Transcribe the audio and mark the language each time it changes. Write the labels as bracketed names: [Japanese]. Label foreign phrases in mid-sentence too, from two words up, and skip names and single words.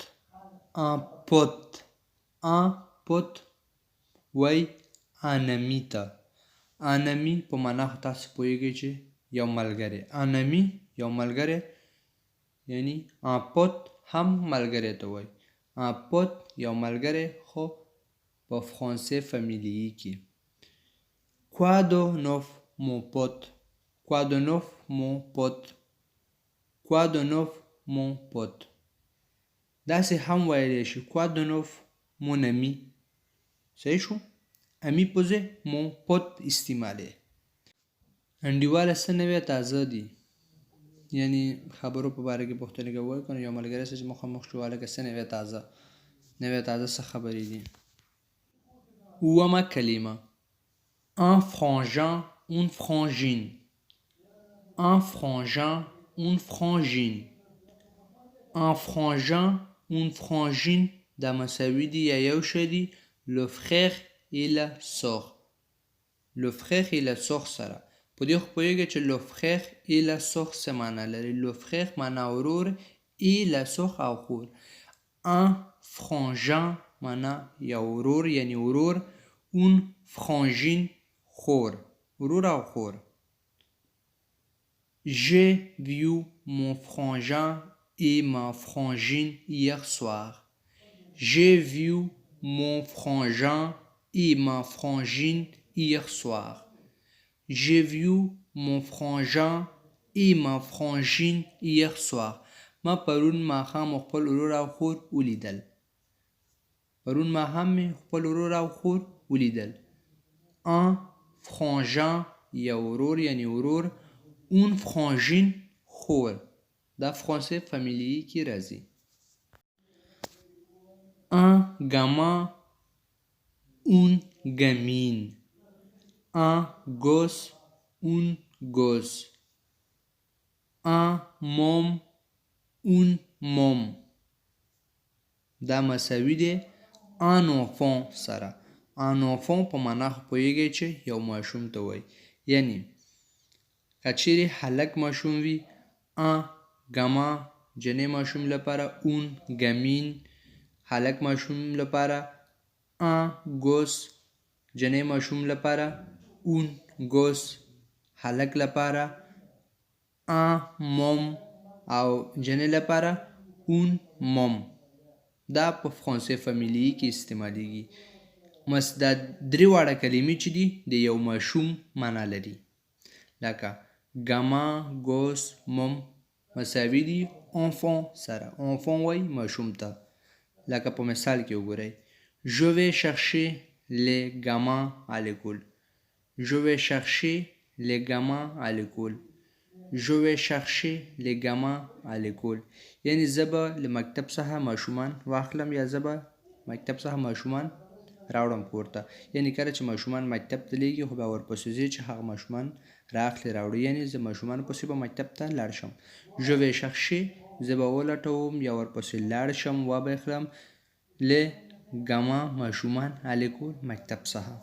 [French] un pote. un pote وای un ami ته. un ami [Pashto] په معنا خو تاسو پوهیږئ چې یو ملګری. [French] un ami [Pashto] یو ملګری، یعنی [French] un pote [Pashto] هم ملګری ته وای. [French] un pote [Pashto] یو ملګری خو په فرانسې فامیلی کې. [French] quoi de neuf mon pote. quoi de neuf mon pote. quoi de neuf mon pote. [Pashto] داسې هم ویلی شي [French] quoi de neuf mon ami. [Pashto] صحیح شو؟ امی په ځای [French] mon pote [Pashto] استعمالی. انډیواله څه نوی تازه دي، یعنی خبرو په باره کې پوښتنه کوئ که یو ملګری سره چې مخامخ شو هلکه څه نوی تازه څه خبرې دي. اوومه کلمه [French] un frangin, une frangine. un frangin, une frangine. un frangin, une frangine [Pashto] دا مساوي دي یا یو شی دي [French] le frère et la sœur. le frère et la sœur [Pashto] سره په دې خو پوهیږئ چې [French] le frère et la sœur [Pashto] څه معنا لري. [French] le frère [Pashto] معنا ورور [French] et la sœur [Pashto] او خور. [French] un frangin [Pashto] معنا یو ورور یعنی ورور. une frangine خور، ورور او خور. [French] j'ai vu mon frangin et ma frangine hier soir. j'ai vu mon frangin et ma frangine hier soir. j'ai vu mon frangin et ma frangine hier soir. [Pashto] ما پرون ماښام خپل ورور او خور ولیدل. پرون ماښام مې خپل ورور او خور ولیدل. [French] un frangin [Pashto] یا ورور یعنی ورور. [French] une frangine [Pashto] خور دا فرانسې فامیلی کې راځي. [French] un gamin, une gamine. un gosse, une gosse. un môme, une môme [Pashto] دا مساوي دی [French] un enfant سره. un enfant [Pashto] په معنا خو پوهیږئ چې یو ماشوم ته وایي، یعنی که چیرې هلک ماشوم وي [French] un gamin [Pashto] جنۍ ماشوم لپاره، [French] une gamine [Pashto] هلک ماشوم لپاره، [French] un gosse [Pashto] جنۍ ماشوم لپاره، [French] une gosse [Pashto] هلک لپاره، [French] un môme [Pashto] او جنۍ لپاره [French] une môme [Pashto] دا په فرانسې فامیلی کې استعمالیږي. دا درې واړه کلمې چې دي د یو ماشوم معنا لري، لکه [French] gamin, gosse, môme [Pashto] مساوي دي enfant سره. enfant وای ماشوم ته. لکه په مثال کې وګورئ. [French] Je vais chercher les gamins à l'école. Je vais chercher les gamins à l'école. Je vais chercher les gamins à l'école. [Pashto] یعنی زه به له مکتب څخه ماشومان واخلم یا زه به مکتب څخه ماشومان راوړم کور ته. یعنی کله چې ماشومان مکتب ته لیږي خو بیا ورپسې ځي چې هغه ماشومان رااخلي راوړي. یعنی زه ماشومانو پسې به مکتب ته لاړ شم. [French] Je vais chercher [Pashto] زه به ولټوم یا ورپسې لاړ شم و به اخلم [French] les gamins [Pashto] ماشومان [French] à l'école [Pashto] مکتب څخه.